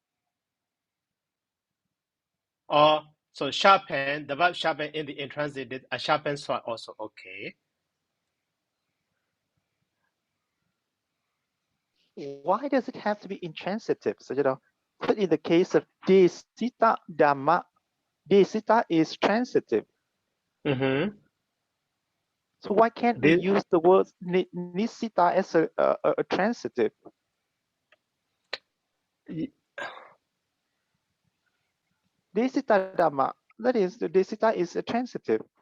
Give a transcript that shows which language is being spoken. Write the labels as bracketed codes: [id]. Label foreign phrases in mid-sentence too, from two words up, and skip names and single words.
[en] Or so sharpen, the verb sharpen in the intransitive, a sharpened sword also okay. Why does it have to be intransitive? So, but in the case of [pi] desita dhamma, [en] desita is transitive. Mm-hmm. So why can't we use the word nisita as a transitive? [pi] Desita dhamma, [en] that is, the desita is a transitive.